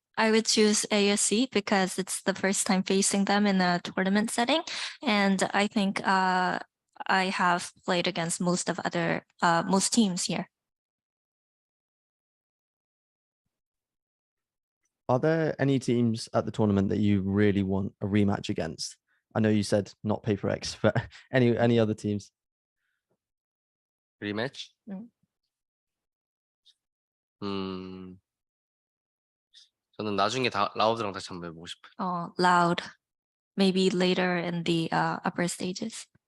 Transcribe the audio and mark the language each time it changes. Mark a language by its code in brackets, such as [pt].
[en] I would choose ASC because it's the first time facing them in a tournament setting, and I think I have played against most teams here. Are there any teams at the tournament that you really want a rematch against? I know you said not Paper X, but any other teams? [ko] 리매치? 저는 나중에 다 라우드랑 다시 한번 해보고 싶어요. [en] Loud, maybe later in the upper stages.